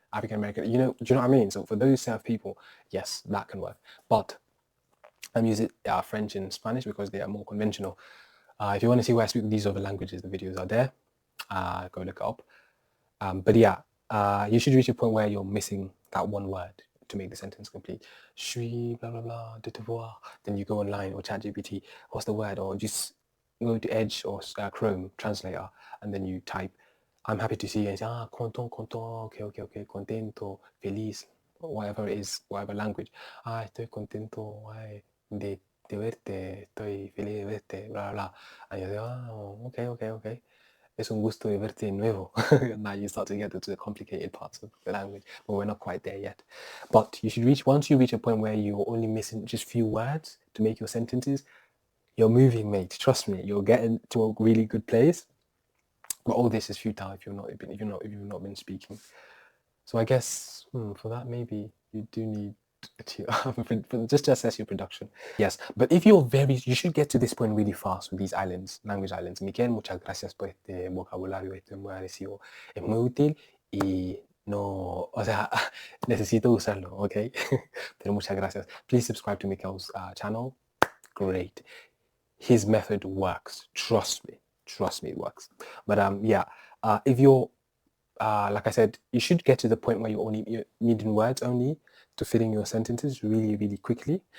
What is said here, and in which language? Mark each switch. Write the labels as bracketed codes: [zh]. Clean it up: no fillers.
[en] African American, do you know what I mean? So for those set of people, yes, that can work. But I'm using French and Spanish because they are more conventional. If you want to see where I speak these other languages, the videos are there. Go look it up. But yeah, you should reach a point where you're missing that one word to make the sentence complete. [fr] Je suis blah blah blah de te voir. [en] Then you go online or ChatGPT. What's the word? Or just go to Edge or Chrome translator, and then you type, "I'm happy to see you." And say, content, okay, contento, feliz, whatever it is, whatever language. [es] Estoy contento, de verte, estoy feliz de verte, blah, blah. And you say, okay. Es un gusto de verte de nuevo. [en] Now you start to get into the complicated parts of the language, but we're not quite there yet. But once you reach a point where you're only missing just few words to make your sentences, you're moving, mate. Trust me, you're getting to a really good place. But all this is futile if you've not been speaking. So I guess for that maybe you do need a tutor just to assess your production. Yes, but if you should get to this point really fast with these language islands. [es] Miquel, muchas gracias por este vocabulario, este me pareció, es muy útil y no, o sea, necesito usarlo, ¿ok? Pero muchas gracias. [en] Please subscribe to Mikel's channel. Great. His method works. Trust me, it works. But yeah, if you're like I said, you should get to the point where you're needing words only to fill in your sentences really, really quickly.